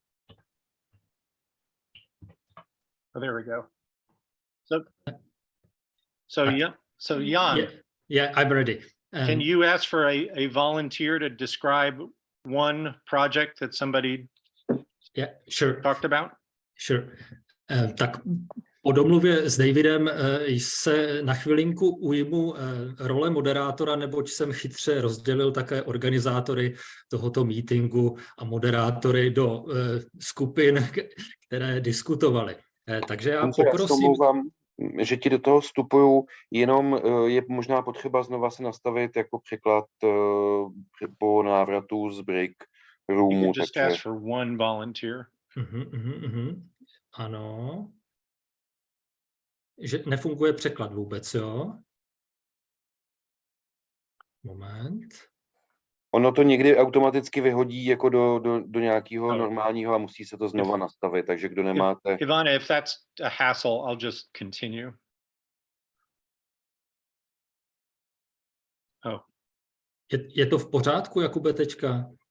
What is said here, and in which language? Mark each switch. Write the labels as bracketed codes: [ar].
[en] Oh, there we go. So yeah. So Jan, yeah, I'm ready. can you ask for a volunteer to describe one project that somebody talked about? Sure. [cs] Tak po domluvě s Davidem se na chvilinku ujmu role moderátora, neboť jsem chytře rozdělil také organizátory tohoto meetingu a moderátory do skupin, které diskutovaly. Takže já poprosím... že ti do toho vstupuju, jenom je možná potřeba znova se nastavit jako překlad po návratu z break roomu. [en] Just ask for one volunteer. [cs] Ano. Že nefunguje překlad vůbec, jo? Moment. Ono to někdy automaticky vyhodí jako do nějakého normálního a musí se to znova nastavit, takže kdo nemáte... [en] Ivana, if that's a hassle, I'll just continue. Oh. [cs] Je to v pořádku, Jakube, teďka?